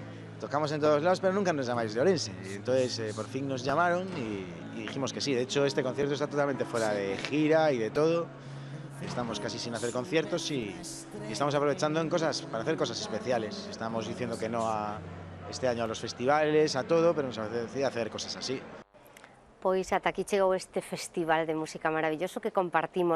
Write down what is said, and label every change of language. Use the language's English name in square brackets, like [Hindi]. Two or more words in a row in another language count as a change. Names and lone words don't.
[Spanish] Tocamos en todos lados, pero nunca nos llamáis de Orense. Y entonces, por fin nos llamaron y dijimos que sí. De hecho, este concierto está totalmente fuera de gira y de todo. Estamos casi sin hacer conciertos y estamos aprovechando para hacer cosas especiales. Estamos diciendo que no este año a los festivales, a todo, pero nos apetece hacer cosas así. [Galician] Pois ata aquí chegou este festival de música maravilloso que compartimos.